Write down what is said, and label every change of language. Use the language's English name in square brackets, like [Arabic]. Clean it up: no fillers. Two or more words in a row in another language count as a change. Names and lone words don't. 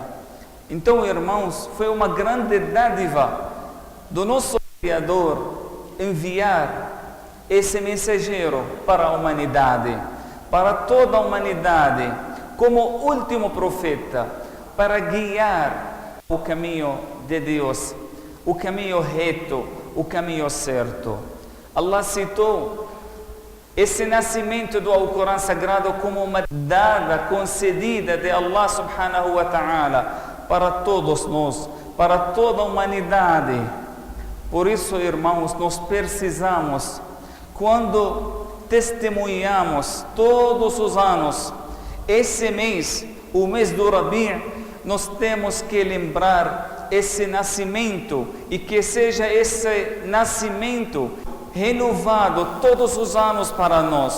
[Portuguese] Então, irmãos, foi uma grande dádiva do nosso Criador enviar esse mensageiro para a humanidade, para toda a humanidade, como último profeta, para guiar o caminho de Deus, o caminho reto, o caminho certo. Allah citou esse nascimento do Alcorão Sagrado como uma dádiva concedida de Allah [Arabic] سبحانه وتعالى [Portuguese] para todos nós, para toda a humanidade. Por isso, irmãos, nós precisamos, quando testemunhamos todos os anos esse mês, o mês do Rabi', nós temos que lembrar esse nascimento e que seja esse nascimento renovado todos os anos para nós.